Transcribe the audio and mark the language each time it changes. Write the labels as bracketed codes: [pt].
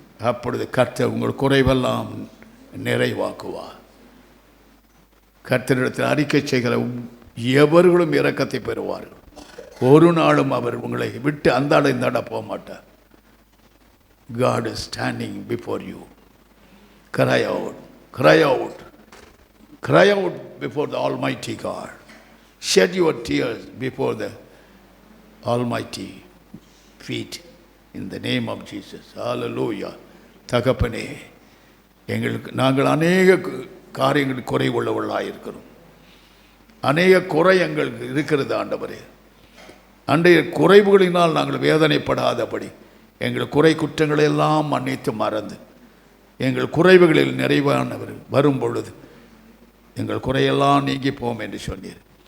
[ta] அப்பொழுது கர்த்தர் உங்கள் குறைவெல்லாம் நிறைவாக்குவார். கர்த்தரிடத்தில் அறிக்கை செய்கிற எவர்களும் இரக்கத்தை பெறுவார்கள். ஒரு நாளும் அவர் உங்களை விட்டு அந்தாட இந்தாட போக மாட்டார். [en] God is standing before you. Cry out, cry out, cry out before the Almighty God. Shed your tears before the Almighty feet in the name of Jesus. Hallelujah. [ta] தகப்பனே, நாங்கள் அநேக காரியங்கள் குறை உள்ளவர்களாக இருக்கிறோம். அநேக குறை எங்களுக்கு இருக்கிறது ஆண்டவரே. அன்றைய குறைவுகளினால் நாங்கள் வேதனைப்படாதபடி எங்கள் குறை குற்றங்களை எல்லாம் மன்னித்து மறந்து எங்கள் குறைவுகளில் நிறைவானவர் வரும் பொழுது எங்கள் குறையெல்லாம் நீங்கி போம் என்று சொன்னீர்.